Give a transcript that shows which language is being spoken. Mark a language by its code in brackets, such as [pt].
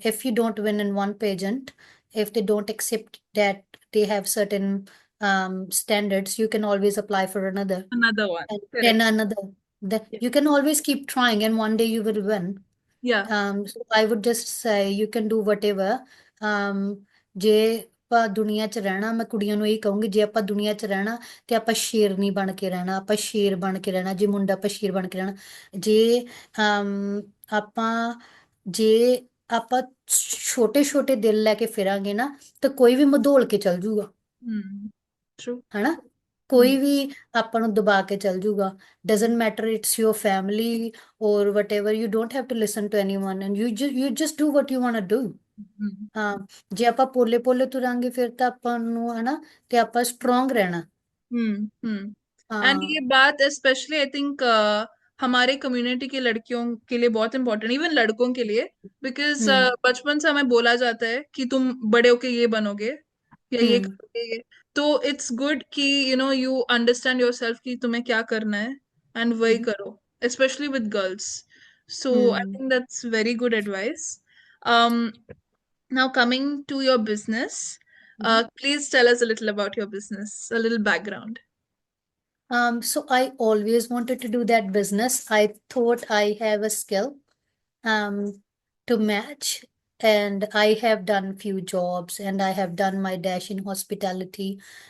[en] If you don't win in one pageant, if they don't accept that they have certain standards, you can always apply for another Another one. and then Correct. another. Yeah. You can always keep trying and one day you will win. Yeah. So I would just say you can do whatever. [pa] ਜੇ ਆਪਾਂ ਦੁਨੀਆ 'ਚ ਰਹਿਣਾ, ਮੈਂ ਕੁੜੀਆਂ ਨੂੰ ਇਹੀ ਕਹੂੰਗੀ, ਜੇ ਆਪਾਂ ਦੁਨੀਆ 'ਚ ਰਹਿਣਾ ਤੇ ਆਪਾਂ ਸ਼ੇਰਨੀ ਬਣ ਕੇ ਰਹਿਣਾ, ਆਪਾਂ ਸ਼ੇਰ ਬਣ ਕੇ ਰਹਿਣਾ, ਜੇ ਮੁੰਡਾ ਆਪਾਂ ਸ਼ੇਰ ਬਣ ਕੇ ਰਹਿਣਾ। ਜੇ ਆਪਾਂ ਜੇ ਆਪਾਂ ਛੋਟੇ ਛੋਟੇ ਦਿਲ ਲੈ ਕੇ ਫਿਰਾਂਗੇ ਨਾ ਤਾਂ ਕੋਈ ਵੀ ਮਧੋਲ ਕੇ ਚੱਲ ਜੂਗਾ। [en] Mm. True. [pa] ਹਨਾ, Mm. ਕੋਈ ਵੀ ਆਪਾਂ ਨੂੰ ਦਬਾ ਕੇ ਚੱਲ ਜੂਗਾ। [en] doesn't matter it's your family or whatever, you don't have to listen to anyone and you just do what you want to do। Mm. [pa] ਹਾਂ, ਜੇ ਆਪਾਂ ਪੋਲੇ ਪੋਲੇ ਤੁਰਾਂਗੇ ਫਿਰ ਤਾਂ ਆਪਾਂ ਨੂੰ ਹਨਾ ਤੇ ਆਪਾਂ [hi] स्ट्रांग रहना। हम्म। एंड हाँ। ये बात स्पेशली [en] I think [hi] हमारे कम्युनिटी की लड़कियों के लिए बहुत इंपॉर्टेंट, इवन लड़कों के लिए, बिकॉज हम्म बचपन से हमें बोला जाता है कि तुम बड़े होके ये बनोगे या ये हम्म करोगे। तो [en] it's good [hi] कि [en] you understand yourself [hi] कि तुम्हें क्या करना है एंड वही हम्म करो, [en] Specially with girls. So I hmm think that's very good advice. Now coming to your business, hmm. please tell us a little about your business, a little background. So I always wanted to do that business. I thought I have a skill to match, and I have done few jobs, and I have done my dash in hospitality.